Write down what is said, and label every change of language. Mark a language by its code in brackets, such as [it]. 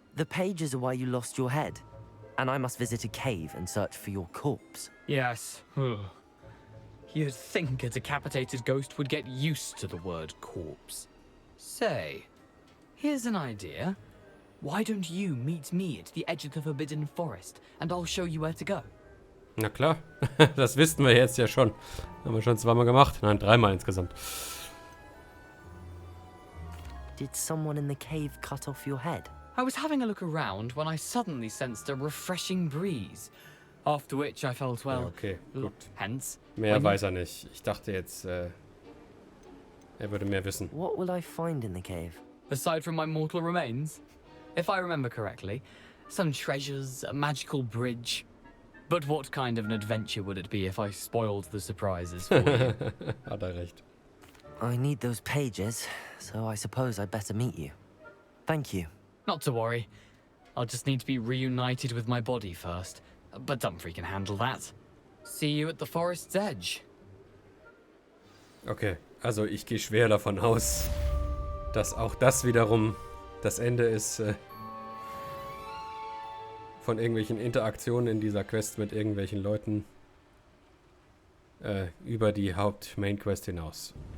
[en] The pages are why you lost your head, and I must visit a cave and search for your corpse. Yes. You'd think a decapitated ghost would get used to the word corpse. Say, here's an idea. Why don't you meet me at the edge of the Forbidden Forest, and I'll show you where to go? [de] Na klar, das wissen wir jetzt ja schon. Haben wir schon zweimal gemacht. Nein, 3-mal insgesamt. [en] Did someone in the cave cut off your head? I was having a look around when I suddenly sensed a refreshing breeze. After which I felt, well, [de] Ja, okay, gut. [en] Hence. [de] Mehr weiß er nicht. Ich dachte jetzt, er würde mehr wissen. [en] What will I find in the cave? Aside from my mortal remains, if I remember correctly, some treasures, a magical bridge. But what kind of an adventure would it be if I spoiled the surprises for you? [de] Hat er recht. [en] I need those pages, so I suppose I'd better meet you. Thank you. Not to worry. I'll just need to be reunited with my body first. But Dumfries can handle that. See you at the forest's edge. [de] Okay, also ich gehe schwer davon aus, dass auch das wiederum das Ende ist von irgendwelchen Interaktionen in dieser Quest mit irgendwelchen Leuten über die Haupt-Main-Quest hinaus.